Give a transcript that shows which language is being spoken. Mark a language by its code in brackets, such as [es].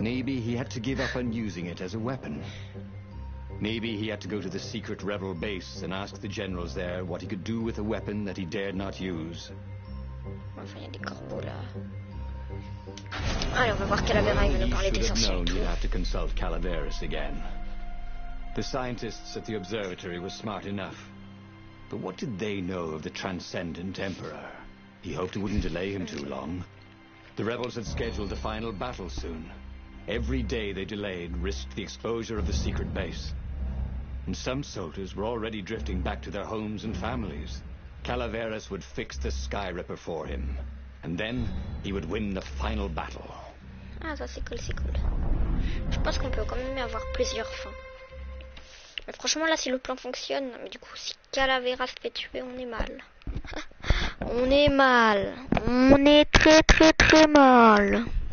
[en] Maybe he had to give up on using it as a weapon. Maybe he had to go to the secret rebel base and ask the generals there what he could do with a weapon that he dared not use. [fr] Enfin, il y a des corbeaux là. Allez, on va voir Calavera, il va nous parler [en] He should have [fr] d'essentiel [en] known [fr] tout. [en] he'd have to consult Calaveras again. The scientists at the observatory were smart enough. But what did they know of the transcendent Emperor? He hoped it wouldn't delay him too long. The rebels had scheduled the final battle soon. Every day they delayed risked the exposure of the secret base. And some soldiers were already drifting back to their homes and families. Calaveras would fix the Sky Ripper for him. And then he would win the final battle. [fr] Ah, ça c'est cool, c'est cool. Je pense qu'on peut quand même avoir plusieurs fins. Mais franchement, là, si le plan fonctionne, mais du coup, si Calavera se fait tuer, on est mal. On est mal. On est très très très mal.